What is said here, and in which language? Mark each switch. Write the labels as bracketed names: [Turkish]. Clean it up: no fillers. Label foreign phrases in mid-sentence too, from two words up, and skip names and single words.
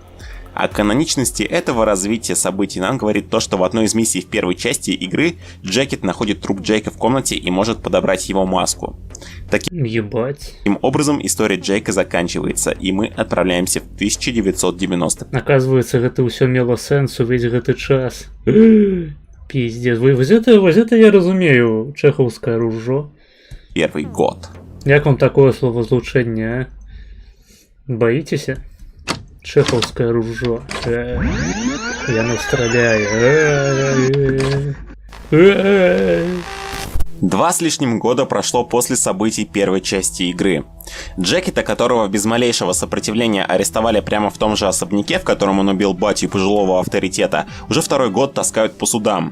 [Russian] О каноничности этого развития событий нам говорит то, что в одной из миссий в первой части игры Джекет находит труп Джейка в комнате и может подобрать его маску. Таким образом, история Джейка заканчивается, и мы отправляемся в 1990. Оказывается, [Belarusian] гэта ўсё мело сэнс увесь гэты час. [Russian] Пиздец. [Belarusian] Вось это я разумею, чэхаўскае ружо. [Russian] Первый год. [Belarusian] Як вам такое словозлучэнне, а? [Russian] Боитесь? Чеховское ружо. Я настреляю. 2 с лишним года прошло после событий первой части игры. Джекета, которого без малейшего сопротивления арестовали прямо в том же особняке, в котором он убил батю пожилого авторитета, уже 2-й год таскают по судам.